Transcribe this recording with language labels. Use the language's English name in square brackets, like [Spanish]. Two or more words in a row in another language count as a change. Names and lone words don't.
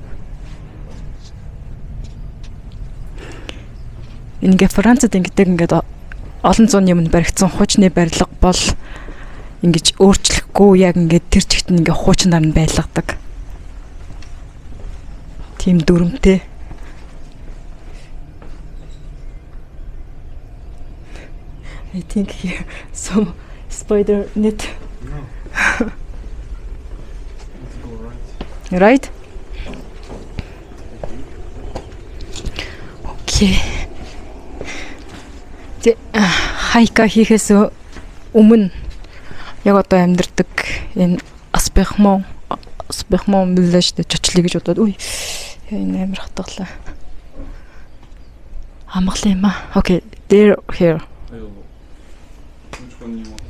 [Mongolian] Ингээ Францад ингээд олон зууны өмнө баригдсан хуучны барилга бол ингэж өөрчлөхгүй яг ингээд тэр чигт ингээ хуучнаар нь байлгадаг. Тим дүрмтэй. [English] I think here some spider net. No. Go right. Right? Okay. [Mongolian] Хайка хийхээс өмнө яг одоо амьдардаг энэ Аспремон виллаж дээр очлоо гэж бодоод үе энэ амар хатгалаа. Амгалан юм аа. [English] Okay, there here. Which one you want?